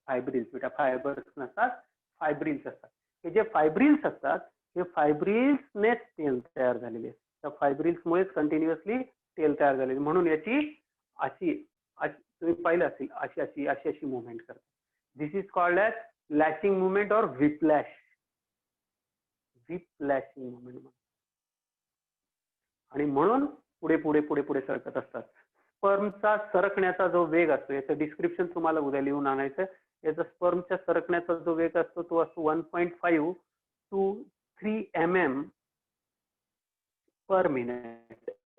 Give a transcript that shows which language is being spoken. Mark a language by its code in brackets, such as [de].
[mr] फायब्रिल्स बेटा, फायबर्स नसतात, फायब्रिल्स असतात. हे जे फायब्रिल्स असतात हे फायब्रिल्सनेच टेल तयार झालेले असतात. त्या फायब्रिल्समुळेच कंटिन्युअसली टेल तयार झालेली. म्हणून याची अशी तुम्ही पाहिलं असेल अशी मुवमेंट करतात. [en] this is called as lashing movement [hi] और [en] Whiplash. Whiplashing movement. [mr] आणि म्हणून पुढे सरकत असतात. स्पर्मचा सरकण्याचा जो वेग असतो, याचं डिस्क्रिप्शन तुम्हाला उद्या लिहून आणायचं. याचा स्पर्मच्या सरकण्याचा जो वेग असतो तो असतो 1.5 to 3 mm पर मिनिट.